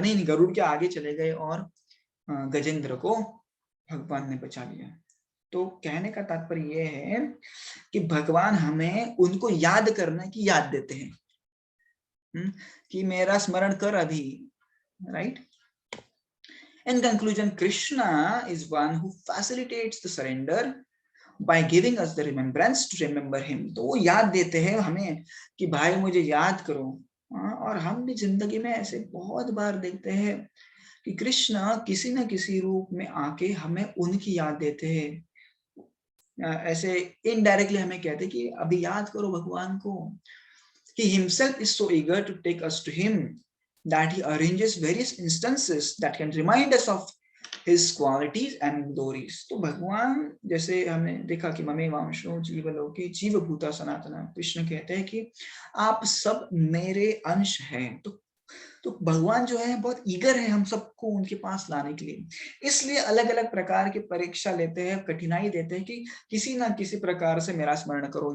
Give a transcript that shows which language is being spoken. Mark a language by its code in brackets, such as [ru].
[hi] नहीं, गरुड़ के आगे चले गए और गजेंद्र को भगवान ने बचा लिया। तो कहने का तात्पर्य यह है कि भगवान हमें उनको याद करने की याद देते हैं कि मेरा स्मरण कर अभी, right. [en] In conclusion, Krishna is one who facilitates the surrender by giving us the remembrance to remember him. [hi] तो वो याद देते हैं हमें कि भाई मुझे याद करो। और हम भी जिंदगी में ऐसे बहुत बार देखते हैं कि कृष्ण किसी न किसी रूप में आके हमें उनकी याद देते हैं। ऐसे इनडायरेक्टली हमें कहते हैं कि अभी याद करो भगवान को। [en] He himself is so eager to take us to him that he arranges various instances that can remind us of his qualities and glories. [hi] तो भगवान जैसे हमने देखा कि [sa] ममे वांशो जीवलोके जीवभूता सनातना, [hi] कृष्ण कहते हैं कि आप सब मेरे अंश हैं। तो भगवान जो है बहुत ईगर है हम सबको उनके पास लाने के लिए। इसलिए अलग अलग प्रकार की परीक्षा लेते हैं, कठिनाई देते हैं कि किसी ना किसी प्रकार से मेरा स्मरण करो।